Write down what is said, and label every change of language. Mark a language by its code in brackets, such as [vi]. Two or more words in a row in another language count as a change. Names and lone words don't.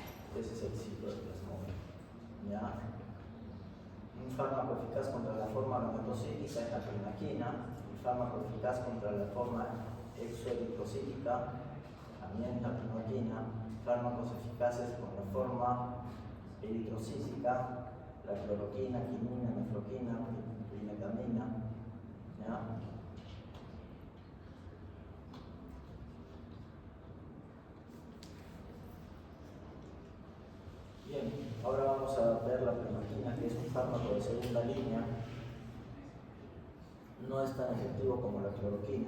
[es] Ese es el ciclo del plasmodium. ¿Ya? Un fármaco eficaz contra la forma gametocítica es la clinaquina. Un fármaco eficaz contra la forma exoeritrocítica también la clinaquina. Fármacos eficaces con la forma eritrocítica, la cloroquina, quinina, nefroquina, plimetamina. ¿Ya? Bien, ahora vamos a ver la plimetamina, que es un fármaco de segunda línea. No es tan efectivo como la cloroquina.